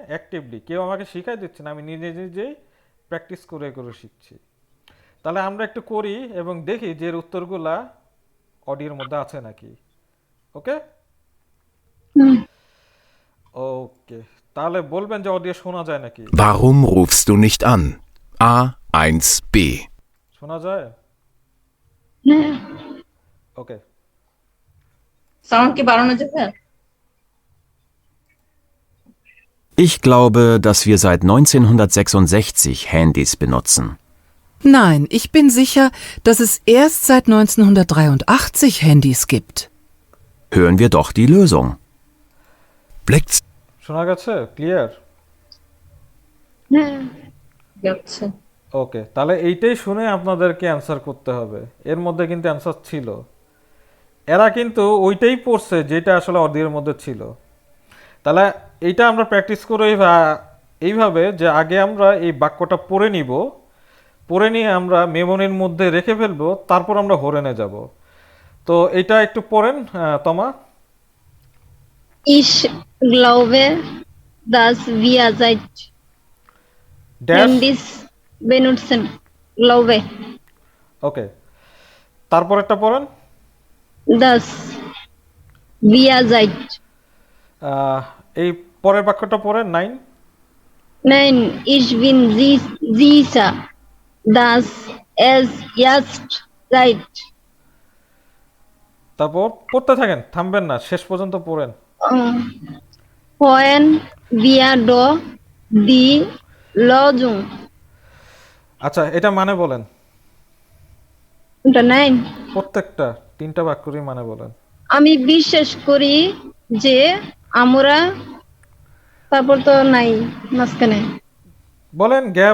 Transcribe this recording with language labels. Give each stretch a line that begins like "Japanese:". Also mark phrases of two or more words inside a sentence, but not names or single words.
Bangla: অ্যাক্টিভলি কেউ আমাকে শিখাই দিচ্ছে না, আমি নিজে নিজেই প্র্যাকটিস করে করে শিখছি। তাহলে আমরা একটু করি এবং দেখি যে এর উত্তরগুলা অডিওর মধ্যে আছে নাকি। ওকে হুম। ওকে, তাহলে বলবেন যে অডিও শোনা যায় নাকি?
German: Warum rufst du nicht an? A1b.
Bangla: শোনা যায়? হ্যাঁ। ওকে, সাউন্ড কি বাড়ানো যাবে?
German: Ich glaube, dass wir seit 1966 Handys benutzen. Nein, ich bin sicher, dass es erst seit 1983 Handys gibt. Hören wir doch die Lösung. Blick
Bangla: শোনা গেছে? ক্লিয়ার? হ্যাঁ। যাচ্ছে। ওকে, তাহলে এইটাই শুনে আপনাদেরকে অ্যান্সার করতে হবে। এর মধ্যে কিন্তু অ্যান্সার ছিল, এরা কিন্তু ওইটাই পড়ছে যেটা আসলে অডিওর মধ্যে ছিল। তাহলে এইটা আমরা প্র্যাকটিস করে এইভাবে যে আগে আমরা এই বাক্যটা পড়ে নিব, পড়ে নিয়ে আমরা মেমোরির মধ্যে রেখে ফেলবো, তারপর আমরা হোরেনে যাব। তো এটা একটু পড়েন তমা।
German: Ich glaube, dass wir seit
Bangla: ড্যাশ,
German: Handys benutzen. Glaube,
Bangla: ওকে, তারপরেরটা পড়েন।
German: dass wir seit
Bangla: এই পরের বাক্যটা পড়েন, 9।
German: Nein, ich bin sicher, dass es jetzt seit
Bangla: তারপর পড়তে থাকেন, থামবেন না, শেষ পর্যন্ত পড়েন।
German: when wir doch die Lösung.
Bangla: আচ্ছা, এটা মানে বলেন, Nein, প্রত্যেকটা 3টা বাক্যরই মানে বলেন। আমি বিশ্বাস করি যে আমরা, তারপর তো নাই মাঝখানে, বলেন গ্যাপ।